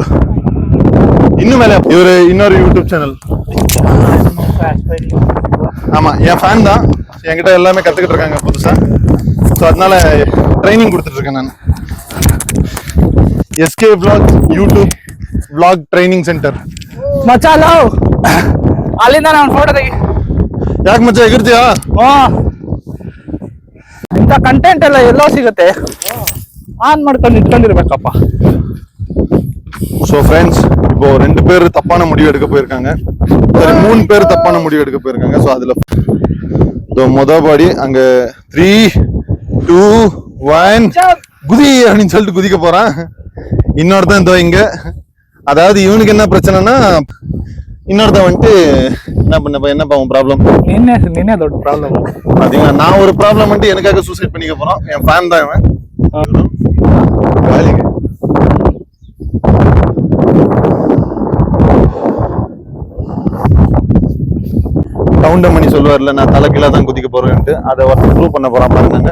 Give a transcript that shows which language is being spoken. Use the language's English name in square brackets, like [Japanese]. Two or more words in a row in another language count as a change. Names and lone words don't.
[Tamil] இன்னும் மேல இவரு இன்னொரு யூடியூப் சேனல். ஆமா, என் ஃபேன் தான். என்கிட்ட எல்லாமே கத்துக்கிட்டு இருக்காங்க புதுசா. ஸோ அதனால ட்ரைனிங் கொடுத்துட்டு இருக்கேன் நான். [English] SK Vlogs YouTube Vlog training centre. [Kannada] ಮಚ್ಚ ಲವ್ ಅಲ್ಲಿಂದ ನಾನು ಫೋಟೋ ತೆಗಿ. ಯಾಕೆ ಮಚ್ಚ ಎಗಿರ್ತೀಯಾ? ಇಂಥ ಕಂಟೆಂಟ್ ಎಲ್ಲ ಎಲ್ಲೋ ಸಿಗುತ್ತೆ, ಆನ್ ಮಾಡ್ಕೊಂಡು ಇಟ್ಕೊಂಡಿರ್ಬೇಕಪ್ಪ. [Tamil] ஸோ ஃப்ரெண்ட்ஸ், இப்போ 2 பேர் தப்பான முடிவு எடுக்க போயிருக்காங்க, 3 பேர் தப்பான முடிவு எடுக்க போயிருக்காங்க. ஸோ அதுல மொதல் பாடி அங்க 3, 2, 1 குதி அப்படின்னு சொல்லிட்டு குதிக்க போறான். இன்னொருத்தன் இதோ இங்க. அதாவது இவனுக்கு என்ன பிரச்சனைனா, இன்னொருத்தன் வந்துட்டு என்னப்பா உன் ப்ராப்ளம்? [Kannada] ನಿನ್ನೆ ದೊಡ್ಡ ಪ್ರಾಬ್ಲಮ್. [Tamil] பாத்தீங்களா, நான் ஒரு ப்ராப்ளம் வந்துட்டு எனக்காக சூசைட் பண்ணிக்க போறான். என் ஃபேன் தான் இவன். வேலைக்கு கவுண்டமணி சொல்லுவார்ல, நான் தலைக்கீழா தான் குதிக்க போறேன்ட்டு, அதை ஒருத்தர் ப்ரூவ் பண்ண போறான் பாருங்க.